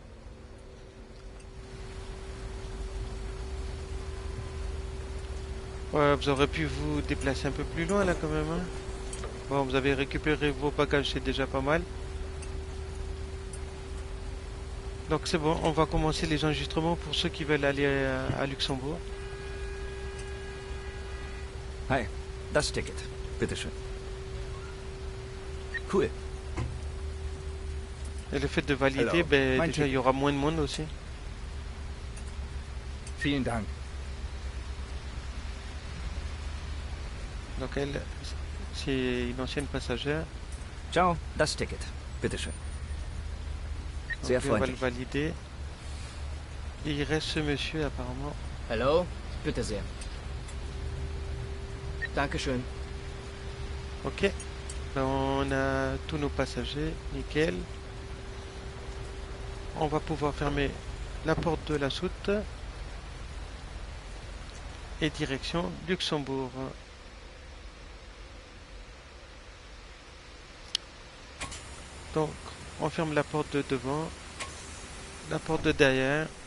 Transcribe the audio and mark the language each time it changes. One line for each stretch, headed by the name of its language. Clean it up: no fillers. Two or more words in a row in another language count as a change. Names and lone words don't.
French: Ouais, vous aurez pu vous déplacer un peu plus loin là quand même. Hein. Bon, vous avez récupéré vos bagages, c'est déjà pas mal. Donc c'est bon, on va commencer les enregistrements pour ceux qui veulent aller à Luxembourg.
German: Hi, das Ticket. Bitteschön. Cool.
French: Et le fait de valider, Alors, ben,
German: mein
French: déjà il y
German: Ticket.
French: aura moins de monde aussi.
German: Vielen Dank.
French: Donc elle, c'est une ancienne passagère.
German: Ciao, das Ticket. Bitteschön.
French: Donc
German: Sehr
French: lui, on va le
German: freundlich.
French: valider. Et il reste ce monsieur apparemment.
German: Hallo? Bitte sehr. Dankeschön.
French: Ok. Ben, on a tous nos passagers, nickel. On va pouvoir fermer la porte de la soute. Et direction Luxembourg. Donc, on ferme la porte de devant, la porte de derrière.